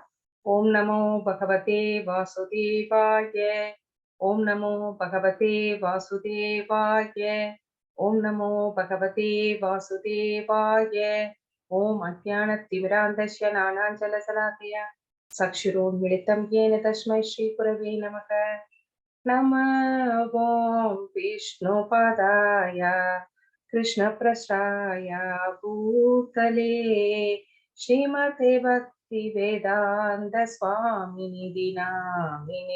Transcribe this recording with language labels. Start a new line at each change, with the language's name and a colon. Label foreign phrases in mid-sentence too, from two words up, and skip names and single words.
Sanskrit: ॐ नमो भगवते वासुदेवाय. ॐ नमो भगवते वासुदेवाय. ॐ नमो भगवते वासुदेवाय. ॐ अज्ञानतिमिरान्धस्य ज्ञानाञ्जनशलाकया चक्षुरुन्मीलितं येन तस्मै श्रीगुरवे नमः. नमः ॐ विष्णुपदाय कृष्णप्रसाय भूतले श्रीमते भक्तिवेदान्त स्वामिनिधि नामिने।